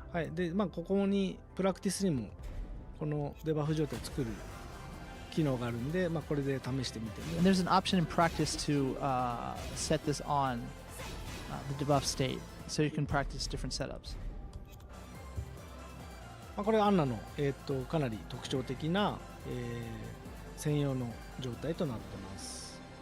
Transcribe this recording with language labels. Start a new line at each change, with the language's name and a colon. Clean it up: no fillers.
Japanese: はい、で、ここにプラクティスにもこのデバフ状態を作る機能があるんで、これで試してみて。
English: And there's an option in practice to set this on the debuff state, so you can practice different setups.
Japanese: これはアンナの、かなり特徴的な、専用の状態となってます。